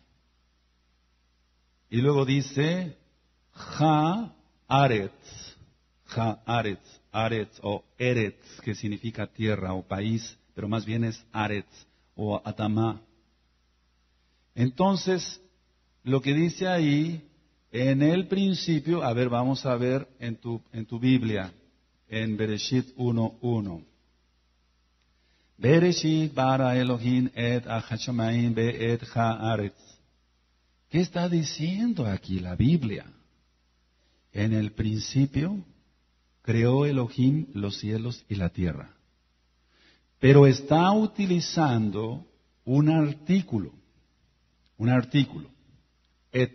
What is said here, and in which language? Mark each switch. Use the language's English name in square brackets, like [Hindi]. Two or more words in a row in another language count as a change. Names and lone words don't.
[Spanish] Y luego dice, Haaretz, Aretz o Eretz, que significa tierra o país, pero más bien es Aretz o Atamá. Entonces, lo que dice ahí, en el principio, a ver, vamos a ver en tu Biblia, en Bereshit 1:1. [Hebrew] בראשית ברא אלהים את השמים ואת הארץ. [Spanish] ¿Qué está diciendo aquí la Biblia? En el principio creó Elohim los cielos y la tierra. Pero está utilizando un artículo, et.